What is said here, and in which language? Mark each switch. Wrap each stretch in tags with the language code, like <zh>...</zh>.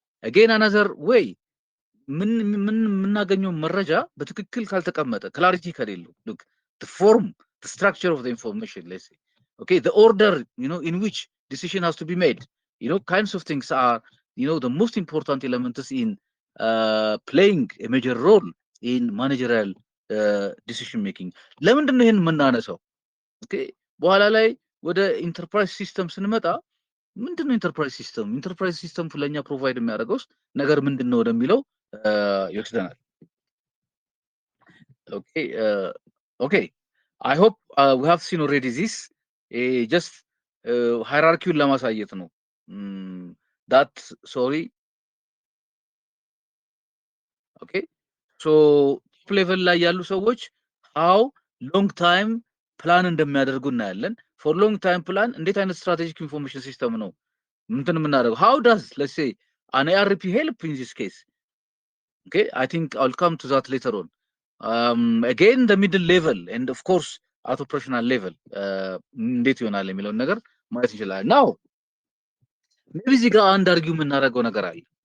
<en>Again, another way,</en> <am>የምናገኘው መረጃ በትክክል ካልተቀመጠ ክላሪቲ ከሌለው</am> <en>look, the form, the structure of the information, let's say, okay, the order, in which decision has to be made, kinds of things are, the most important elements in playing a major role in managerial decision making.</en> <am>ለምንድን ነው ይሄን የምናነሳው? okay, በኋላ ላይ ወደ ኢንተርፕራይዝ ሲስተም ስንመጣ ምንድነው ኢንተርፕራይዝ ሲስተም? ኢንተርፕራይዝ ሲስተም ለኛ ፕሮቫይድ የሚያደርገው ነገር ምንድነው ወደሚለው ይወስደናል።</am> <en>okay, I hope we have seen already this, just</en> <am>ሃይራርኪውን ለማሳየት ነው።</am> <en>that sorry, okay, so top level</en> <am>ላይ ያሉ ሰዎች</am> <en>how long time</en> <am>ፕላን እንደሚያደርጉ እናያለን።</am> <en>for long time plan</en> <am>እንዴት አይነት ስትራቴጂክ ኢንፎርሜሽን ሲስተም ነው ምንትን የምናደርገው?</am> <en>how does, let's say, an ARP help in this case? Okay, I think I'll come to that later on. Again, the middle level and of course at operational level</en> <am>እንዴት ይሆናል የሚለውን ነገር ማየት እንችላለን።</am> <en>now maybe</en> <am>እዚህ ጋር አንድ አርጊው የምናደርገው ነገር አለ።</am>